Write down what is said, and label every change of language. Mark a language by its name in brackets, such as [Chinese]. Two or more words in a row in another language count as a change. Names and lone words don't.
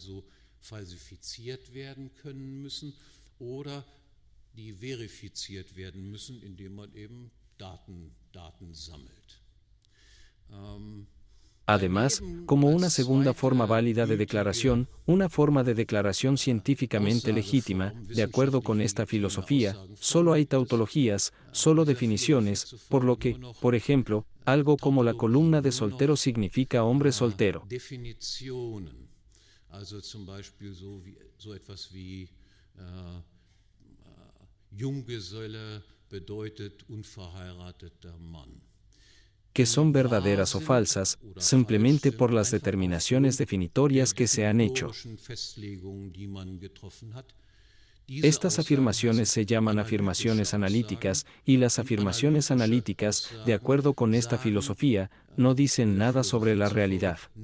[Spanish] Además, como una segunda forma válida de declaración, una forma de declaración científicamente legítima, de acuerdo con esta filosofía, solo hay tautologías, solo definiciones, por lo que, por ejemplo, algo como la columna de soltero significa hombre soltero. [German] Junggeselle bedeutet unverheirateter Mann. [Spanish] Que son verdaderas o falsas, simplemente por las determinaciones definitorias que se han hecho. Estas afirmaciones se llaman afirmaciones analíticas, y las afirmaciones analíticas, de acuerdo con esta filosofía, no dicen nada sobre la realidad.